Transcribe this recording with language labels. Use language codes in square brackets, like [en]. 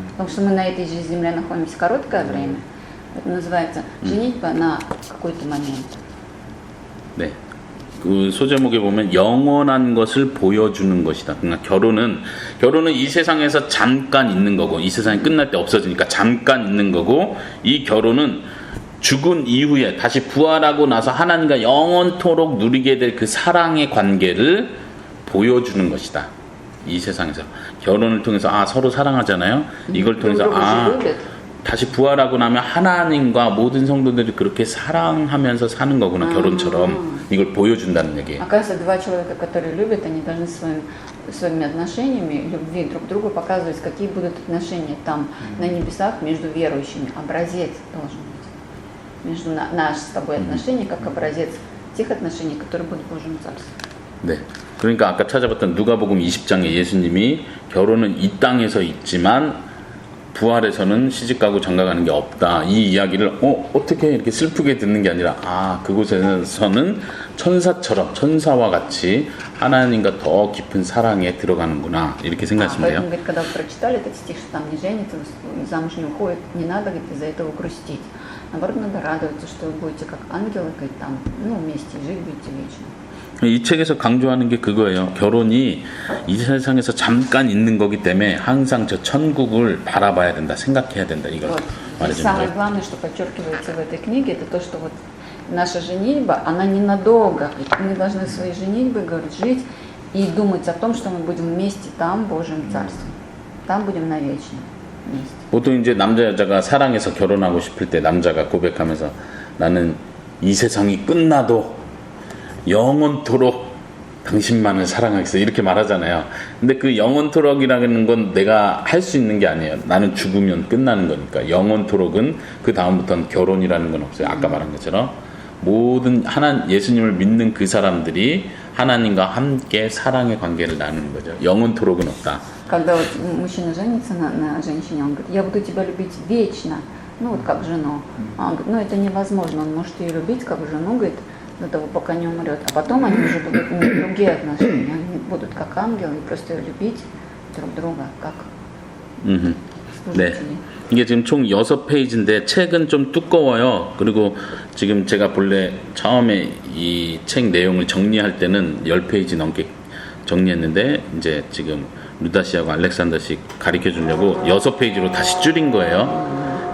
[ru] Потому что мы на этой же земле находимся короткое время. Это называется женитьба на какой-то момент. [ko] 네. 그 소제목에 보면 영원한 것을 보여주는 것이다. 그러니까 결혼은 이 세상에서 잠깐 있는 거고 이 세상이 끝날 때 없어지니까 잠깐 있는 거고 이 결혼은 죽은 이후에 다시 부활하고 나서 하나님과 영원토록 누리게 될 그 사랑의 관계를 보여주는 것이다. 이 세상에서 결혼을 통해서 서로 사랑하잖아요. 이걸 통해서 다시 부활하고 나면 하나님과 모든 성도들이 그렇게 사랑하면서 사는 거구나. 결혼처럼 이걸 보여준다는 얘기예요. [ru] Оказывается, два человека, которые любят, они должны своими отношениями, любви друг к другу показывать, какие будут отношения там на небесах между верующими. Образец должен быть. Между наши с тобой отношения, как образец тех отношений, которые будут в Божьем Царстве. [ko] 네. 그러니까 아까 찾아봤던 누가복음 20장에 예수님이 결혼은 이 땅에서 있지만 부활에서는 시집가고 장가가는 게 없다. 이 이야기를 어떻게 이렇게 슬프게 듣는 게 아니라 그곳에서는 천사와 같이 하나님과 더 깊은 사랑에 들어가는구나. 이렇게 생각하시면 돼요. [ru] Поэтому, когда вы прочитали этот стих, что там не женится, замуж не уходит, не надо из-за этого грустить. Наоборот, надо радоваться, что вы будете как ангелы, там, вместе жить будете вечно. [ko] 이 책에서 강조하는 게 그거예요. 결혼이 이 세상에서 잠깐 있는 거기 때문에 항상 저 천국을 바라봐야 된다, 생각해야 된다. 이걸 말해주는 [ru] Самое [ko] 거예요. [ru] главное, что подчеркивается в этой книге, это то, что вот наша женитьба, она ненадолго. Мы должны своей женитьбой, говорит, жить и думать о том, что мы будем вместе там, в Божьем Царстве. Там будем навечно. вместе. [ko] 보통 이제 남자 여자가 사랑해서 결혼하고 싶을 때 남자가 고백하면서 나는 이 세상이 끝나도 영원토록 당신만을 사랑하겠어 이렇게 말하잖아요. 근데 그 영원토록이라는 건 내가 할 수 있는 게 아니에요. 나는 죽으면 끝나는 거니까. 영원토록은 그 다음부터는 결혼이라는 건 없어요. 아까 말한 것처럼 모든 예수님을 믿는 그 사람들이 하나님과 함께 사랑의 관계를 나누는 거죠. 영원토록은 없다. [ru] Когда вот мужчина женится на женщине, он говорит, я буду тебя любить вечно, ну вот как жену. А он говорит, ну это невозможно, он может ее любить как жену, говорит, до того, пока не умрет. А потом они уже будут иметь другие отношения, они будут как ангелы, просто любить друг друга, как [ko] 네. [ru] служители. [ko] 이게 지금 총 6페이지인데 책은 좀 두꺼워요. 그리고 지금 제가 본래 처음에 이 책 내용을 정리할 때는 10페이지 넘게 정리했는데 이제 지금 루다 씨하고 알렉산더 씨 가르쳐 주려고 6페이지로 다시 줄인 거예요.